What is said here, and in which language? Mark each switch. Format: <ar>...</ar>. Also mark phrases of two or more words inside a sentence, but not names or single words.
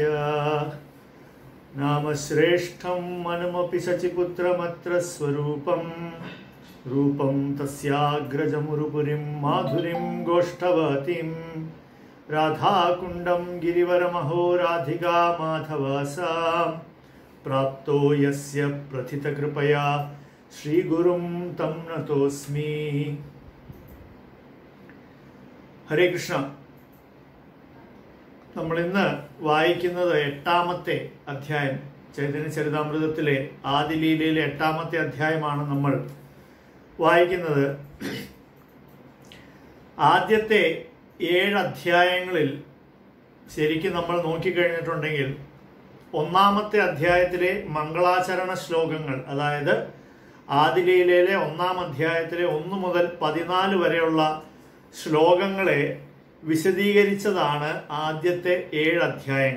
<sa>नाम श्रेष्ठं मनमपि शचिपुत्रमत्र स्वरूपं रूपं तस्याग्रजमुरुपुरीं माधुरीं गोष्ठवतीं राधाकुण्डं गिरिवरमहो राधिका माधवासा प्राप्तो यस्य प्रथितकृपया श्रीगुरुं तं नतोऽस्मि। ഹരേ കൃഷ്ണ.</sa> <ml>നമ്മൾ ഇന്ന് വായിക്കുന്നത് 8ാമത്തെ അധ്യായം, ചൈതന്യ ചരിതാമൃതത്തിലെ ആദിലീലയിലെ 8ാമത്തെ അധ്യായമാണ് നമ്മൾ വായിക്കുന്നത്. ആദ്യത്തെ 7 അധ്യായങ്ങളിൽ ശരിക്കും നമ്മൾ നോക്കിക്കഴിഞ്ഞിട്ടുണ്ടെങ്കിൽ 1ാമത്തെ അധ്യായത്തിലെ മംഗളാചരണ ശ്ലോകങ്ങൾ, അതായത് ആദിലീലയിലെ 1ാം അധ്യായത്തിലെ 1 മുതൽ 14 വരെയുള്ള ശ്ലോകങ്ങളെ വിശദീകരിച്ചതാണ് ആദ്യത്തെ 7 അധ്യായങ്ങൾ.</ml>